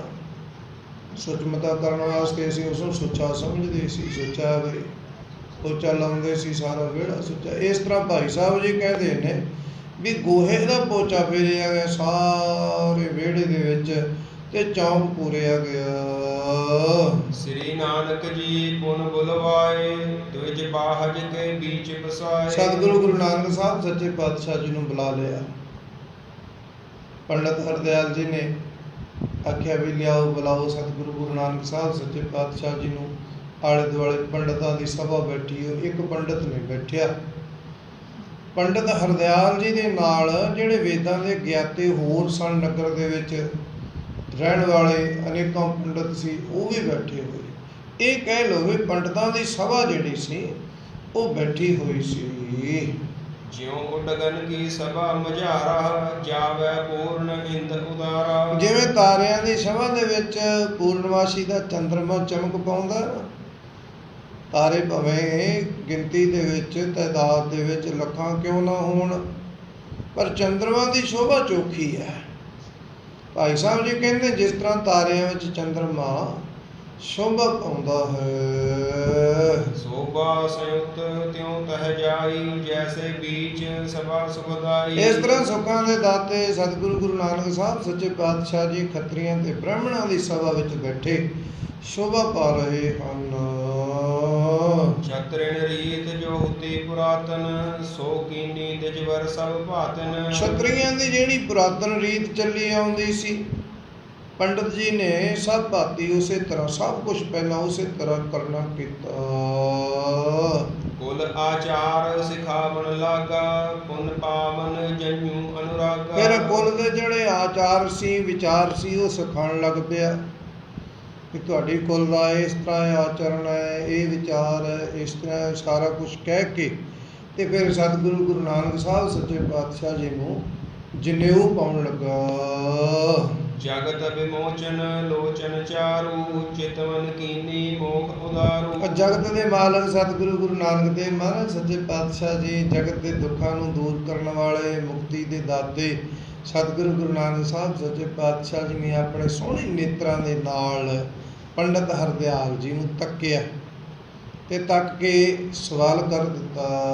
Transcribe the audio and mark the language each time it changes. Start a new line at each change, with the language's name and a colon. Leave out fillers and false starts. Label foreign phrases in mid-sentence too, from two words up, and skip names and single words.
Punjabi: ਸੁਚਮਤਾ ਕਰਨ ਵਾਸਤੇ ਅਸੀਂ ਉਸ ਨੂੰ ਸੁੱਚਾ ਸਮਝਦੇ ਸੀ। ਸੁੱਚਾ ਬਈ ਪੋਚਾ ਲਾਉਂਦੇ ਸੀ, ਸਾਰਾ ਵਿਹੜਾ ਸੁੱਚਾ। ਇਸ ਤਰ੍ਹਾਂ ਭਾਈ ਸਾਹਿਬ ਜੀ ਕਹਿੰਦੇ ਨੇ ਵੀ ਗੋਹੇ ਦਾ ਪੋਚਾ ਫੇਰਿਆ ਗਿਆ ਸਾਰੇ ਵਿਹੜੇ ਦੇ ਵਿੱਚ, ਤੇ ਚੌਂਕ ਪੂਰਿਆ ਗਿਆ।
Hindi: श्री नानक जी पुन बुलवाए द्विज बाहज के बीच बसाए।
Punjabi: ਸਤਿਗੁਰੂ ਗੁਰੂ ਨਾਨਕ ਸਾਹਿਬ ਸੱਚੇ ਪਾਤਸ਼ਾਹ ਜੀ ਨੂੰ ਬੁਲਾ ਲਿਆ। ਪੰਡਤ ਹਰਦਿਆਲ ਜੀ ਨੇ ਆਖਿਆ ਵੀ ਲਿਆਓ, ਬੁਲਾਓ ਸਤਿਗੁਰੂ ਗੁਰੂ ਨਾਨਕ ਸਾਹਿਬ ਸੱਚੇ ਪਾਤਸ਼ਾਹ ਜੀ ਨੂੰ। ਆਲੇ ਦੁਆਲੇ ਪੰਡਤਾਂ ਦੀ ਸਭਾ ਬੈਠੀ ਹੋ, ਇੱਕ ਪੰਡਤ ਨਹੀਂ ਬੈਠਿਆ। ਪੰਡਤ ਹਰਦਿਆਲ ਜੀ ਦੇ ਨਾਲ ਜਿਹੜੇ ਵੇਦਾਂ ਦੇ ਗਿਆਤੇ ਹੋਰ ਸਨ ਨਗਰ ਦੇ ਵਿੱਚ ਰਹਿਣ ਵਾਲੇ ਅਨੇਕਾਂ ਪੰਡਤ ਸੀ, ਉਹ ਵੀ ਬੈਠੇ ਹੋਏ। ਇਹ ਕਹਿ ਲਓ ਵੀ ਪੰਡਤਾਂ ਦੀ ਸਭਾ ਜਿਹੜੀ ਸੀ ਉਹ ਬੈਠੀ ਹੋਈ ਸੀ।
Hindi: ज्यों उडगन की सभा मझारा जावे पूर्ण इंद उदारा।
Punjabi: ਜਿਵੇਂ ਤਾਰਿਆਂ ਦੀ ਸਭਾ ਦੇ ਵਿੱਚ ਪੂਰਨਮਾਸ਼ੀ ਦਾ ਚੰਦਰਮਾ ਚਮਕ ਪਾਉਂਦਾ ਨਾ, ਤਾਰੇ ਭਾਵੇਂ ਗਿਣਤੀ ਦੇ ਵਿੱਚ, ਤਾਦਾਦ ਦੇ ਵਿੱਚ ਲੱਖਾਂ ਕਿਉਂ ਨਾ ਹੋਣ, ਪਰ ਚੰਦਰਮਾ ਦੀ ਸ਼ੋਭਾ ਚੋਖੀ ਹੈ। ਭਾਈ ਸਾਹਿਬ ਜੀ ਕਹਿੰਦੇ ਜਿਸ ਤਰ੍ਹਾਂ ਤਾਰਿਆਂ ਵਿੱਚ ਚੰਦਰਮਾ ਸ਼ੋਭਾ ਪਾਉਂਦਾ ਹੈ।
Hindi: शोभा संयुक्त त्यों तह जाई जैसे बीच सभा सुखदाई।
Punjabi: ਇਸ ਤਰ੍ਹਾਂ ਸੁੱਖਾਂ ਦੇ ਦਾਤੇ ਸਤਿਗੁਰੂ ਗੁਰੂ ਨਾਨਕ ਸਾਹਿਬ ਸੱਚੇ ਪਾਤਸ਼ਾਹ ਜੀ ਖੱਤਰੀਆਂ ਤੇ ਬ੍ਰਾਹਮਣਾਂ ਦੀ ਸਭਾ ਵਿੱਚ ਬੈਠੇ ਸ਼ੋਭਾ ਪਾ ਰਹੇ ਹਨ।
Hindi: छत्रिन रीत जो हुती पुरातन सो कीनी दिजवर सब भातन।
Punjabi: ਛਤਰੀਆਂ ਦੀ ਜਿਹੜੀ ਪੁਰਾਤਨ ਰੀਤ ਚੱਲੀ ਆਉਂਦੀ ਸੀ, ਪੰਡਤ ਜੀ ਨੇ ਸਭ ਭਾਤੀ ਉਸੇ ਤਰ੍ਹਾਂ ਸਭ ਕੁਝ ਪਹਿਲਾਂ ਉਸੇ ਤਰ੍ਹਾਂ ਕਰਨਾ ਕੀਤਾ।
Hindi: कुल आचार सिखावन लागा पुन पावन जन्यू अनुरागा।
Punjabi: ਫਿਰ ਕੁਲ ਦੇ ਜਿਹੜੇ ਆਚਾਰ ਸੀ, ਵਿਚਾਰ ਸੀ, ਉਹ ਸਿਖਾਉਣ ਲੱਗ ਪਿਆ ਕਿ ਤੁਹਾਡੀ ਕੁਲ ਦਾ ਇਸ ਤਰ੍ਹਾਂ ਆਚਰਣ ਹੈ, ਇਹ ਵਿਚਾਰ ਹੈ, ਇਸ ਤਰ੍ਹਾਂ ਸਾਰਾ ਕੁਝ ਕਹਿ ਕੇ, ਤੇ ਫਿਰ ਸਤਿਗੁਰੂ ਗੁਰੂ ਨਾਨਕ ਸਾਹਿਬ ਸੱਚੇ ਪਾਤਸ਼ਾਹ ਜੀ ਨੂੰ ਜਨੇਊ ਪਾਉਣ ਲੱਗਾ।
Hindi: जगत विमोचन लोचन चारु चितवन कीनी मोख उदारू।
Punjabi: ਜਗਤ ਦੇ ਮਾਲਕ ਸਤਿਗੁਰੂ ਗੁਰੂ ਨਾਨਕ ਦੇਵ ਮਹਾਰਾਜ ਸੱਚੇ ਪਾਤਸ਼ਾਹ ਜੀ ਜਗਤ ਦੇ ਦੁੱਖਾਂ ਨੂੰ ਦੂਰ ਕਰਨ ਵਾਲੇ, ਮੁਕਤੀ ਦੇ ਦਾਤੇ ਸਤਿਗੁਰੂ ਗੁਰੂ ਨਾਨਕ ਸਾਹਿਬ ਸੱਚੇ ਪਾਤਸ਼ਾਹ ਜੀ ਨੇ ਆਪਣੇ ਸੋਹਣੇ ਨੇਤਰਾਂ ਦੇ ਨਾਲ ਪੰਡਤ ਹਰਦਿਆਲ ਜੀ ਨੂੰ ਤੱਕਿਆ ਤੇ ਤੱਕ ਕੇ ਸਵਾਲ ਕਰ ਦਿੱਤਾ।